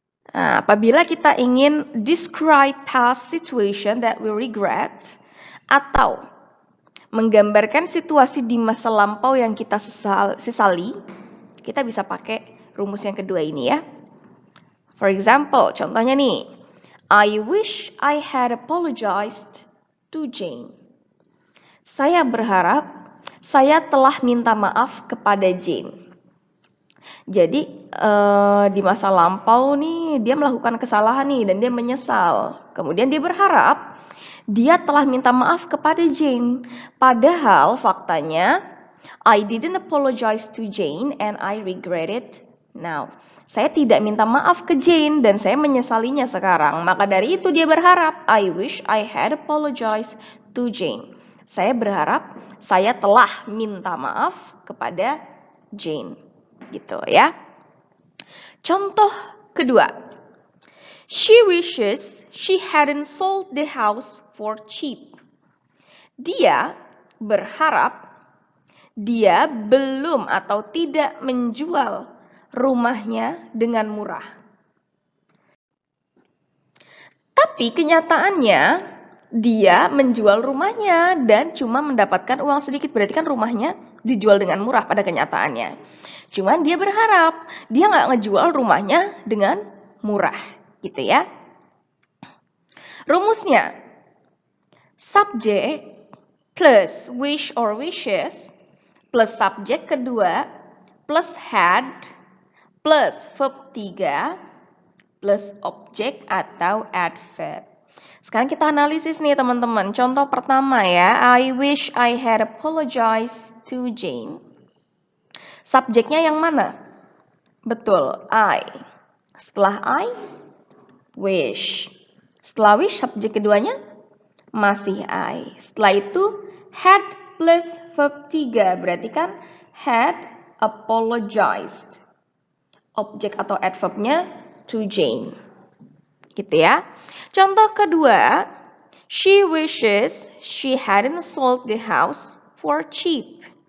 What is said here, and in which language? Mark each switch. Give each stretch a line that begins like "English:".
Indonesian: Nah, apabila kita ingin
English: describe past situation that we regret
Indonesian: atau menggambarkan situasi di masa lampau yang kita sesali, kita bisa pakai rumus yang kedua ini ya.
English: For example,
Indonesian: contohnya nih,
English: I wish I had apologized to Jane.
Indonesian: Saya berharap saya telah minta maaf kepada Jane. Jadi di masa lampau nih dia melakukan kesalahan nih dan dia menyesal. Kemudian dia berharap dia telah minta maaf kepada Jane. Padahal faktanya
English: I didn't apologize to Jane and I regret it now.
Indonesian: Saya tidak minta maaf ke Jane dan saya menyesalinya sekarang. Maka dari itu dia berharap,
English: I wish I had apologized to Jane.
Indonesian: Saya berharap saya telah minta maaf kepada Jane. Gitu ya. Contoh kedua.
English: She wishes she hadn't sold the house for cheap.
Indonesian: Dia berharap dia belum atau tidak menjual rumahnya dengan murah. Tapi kenyataannya dia menjual rumahnya dan cuma mendapatkan uang sedikit. Berarti kan rumahnya dijual dengan murah pada kenyataannya. Cuman dia berharap dia nggak ngejual rumahnya dengan murah. Gitu ya. Rumusnya,
English: subject plus wish or wishes
Indonesian: plus subjek kedua plus had plus verb 3 plus objek atau adverb. Sekarang kita analisis nih teman-teman. Contoh pertama ya,
English: I wish I had apologized to Jane.
Indonesian: Subjeknya yang mana? Betul, I. Setelah I, wish. Setelah wish, subjek keduanya masih I. Setelah itu, had plus verb 3. Berarti kan had apologized. Objek atau adverbnya to Jane. Gitu ya. Contoh kedua,
English: she wishes she hadn't sold the house for cheap.